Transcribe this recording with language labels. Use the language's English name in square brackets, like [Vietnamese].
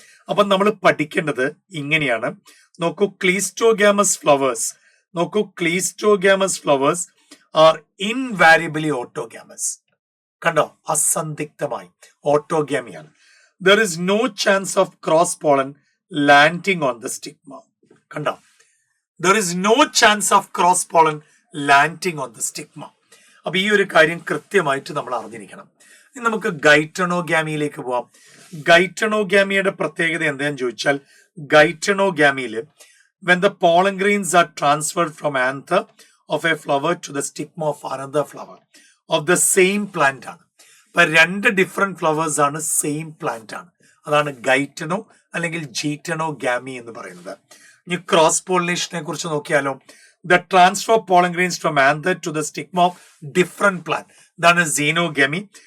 [Malayalam] അപ്പൊ നമ്മൾ പഠിക്കേണ്ടത് ഇങ്ങനെയാണ്. നോക്കൂ, ക്ലീസ്റ്റോഗ്യാമസ് ഫ്ലവേഴ്സ്. നോക്കൂ, [English] Cleistogamous flowers are invariably autogamous. [Malayalam] കണ്ടോ? അസന്ദിഗ്ധമായി ഓട്ടോഗാമിയാണ്. [English] There is no chance of cross pollen landing on the stigma. [Malayalam] കണ്ടോ? [English] There is no chance of cross pollen landing on the stigma. [Malayalam] അപ്പൊ ഈ ഒരു കാര്യം കൃത്യമായിട്ട് നമ്മൾ അറിഞ്ഞിരിക്കണം. ഇനി നമുക്ക് ഗൈറ്റണോഗാമിയിലേക്ക് പോവാം. ഗൈറ്റണോഗാമിയുടെ പ്രത്യേകത എന്താണെന്ന് ചോദിച്ചാൽ, ഗൈറ്റണോഗാമിയില് [English] when the pollen grains are transferred from anther of a flower to the stigma of another flower of the same plant [Malayalam] ആണ്. ഇപ്പൊ 2 ഡിഫറെന്റ് ഫ്ലവേഴ്സ് ആണ്, സെയിം പ്ലാന്റ് ആണ്. അതാണ് ഗൈറ്റണോ അല്ലെങ്കിൽ ജീറ്റണോഗാമി എന്ന് പറയുന്നത്. ഇനി ക്രോസ് പോളിനേഷനെ കുറിച്ച് നോക്കിയാലോ. [English] the transfer of pollen grains from anther to the stigma of different plant, [Malayalam] ഇതാണ് സീനോഗാമി.